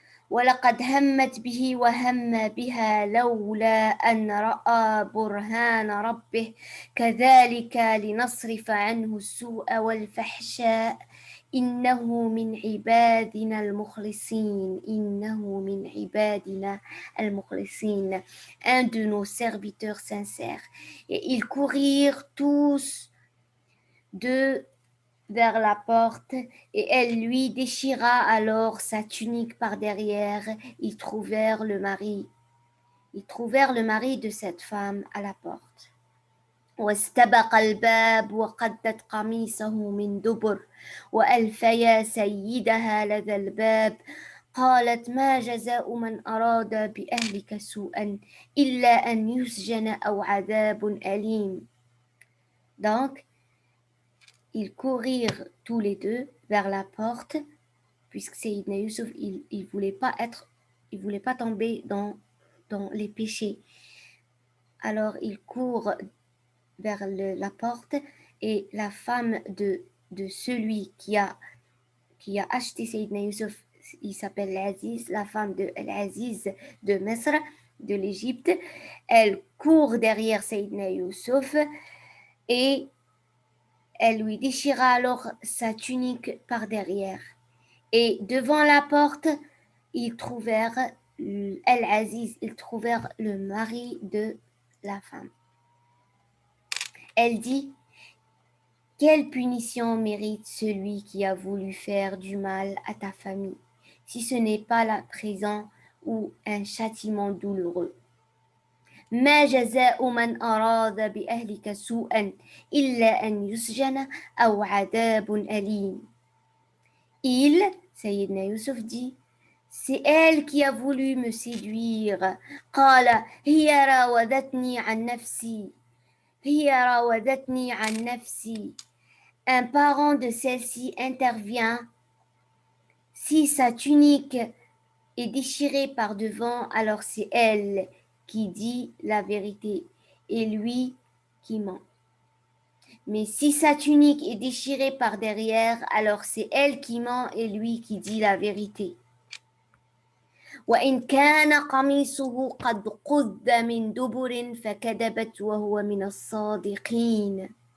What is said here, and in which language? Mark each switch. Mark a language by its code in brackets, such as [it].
[ar] ولقد همت به وهم بها لولا أن رأى برهان ربه كذلك لنصرف عنه السوء والفحشاء إنه من عبادنا المخلصين. [fr] Un de nos serviteurs sincères. Et ils courirent tous vers la porte et elle lui déchira alors sa tunique par derrière. Ils trouvèrent le mari de cette femme à la porte. [ar] واستبق الباب وقدت قميصه من دبر وألف يا سيدها لدى الباب قالت ما جزاء من أراد بأهلك سوءا إلا أن يسجن أو عذاب أليم. [fr] Donc, ils courirent tous les deux vers la porte, puisque Sayyidina Youssouf, il voulait pas tomber dans les péchés. Alors, il court vers la porte et la femme de celui qui a acheté Sayyidina Youssouf, il s'appelle Al-Aziz, la femme de Al-Aziz de Misr, de l'Égypte, elle court derrière Sayyidina Youssouf et elle lui déchira alors sa tunique par derrière. Et devant la porte, ils trouvèrent El-Aziz, ils trouvèrent le mari de la femme. Elle dit, quelle punition mérite celui qui a voulu faire du mal à ta famille, si ce n'est pas la prison ou un châtiment douloureux. [ar] ما جزاء من أراد بأهلك سوءا إلا أن يسجن أو عذاب أليم. [fr] Il, Sayyidina Yusuf dit, c'est elle qui a voulu me séduire. [ar] قال هي راودتني عن نفسي هي راودتني عن نفسي. [fr] Un parent de celle-ci intervient. Si sa tunique est déchirée par devant, alors c'est elle qui dit la vérité et lui qui ment. Mais si sa tunique est déchirée par derrière, alors c'est elle qui ment et lui qui dit la vérité. [ar] وإن كان قميصه قد قد من دبر فكذبت وهو من الصادقين.